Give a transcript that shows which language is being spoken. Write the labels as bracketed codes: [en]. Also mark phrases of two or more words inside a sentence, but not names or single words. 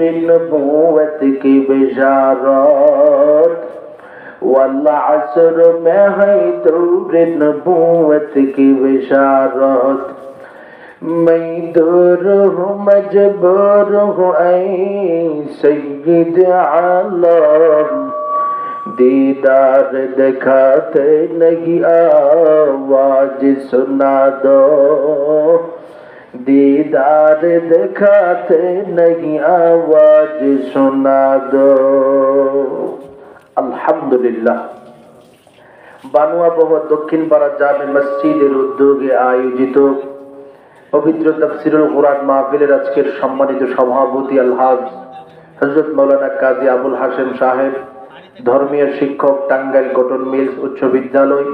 [ur] نبوت کی بشارت والعصر میں ہے دور نبوت کی بشارت میں دور ہوں مجبور ہوں اے سید عالم دیدار دکھاتے نہیں آواز سنا دو دیدار دکھاتے نہیں آواز سنا دو [bn] আলহামদুলিল্লাহ বানুয়াবহ দক্ষিণপাড়া জামে মসজিদের উদ্যোগে আয়োজিত পবিত্র তাফসীরুল কুরআন মাহফিলের আজকের সম্মানিত সভাপতি আলহাজ হযরত মাওলানা কাজী আবুল হাশেম সাহেব, ধর্মীয় শিক্ষক, টাঙ্গাইল কটন মিলস উচ্চ বিদ্যালয়।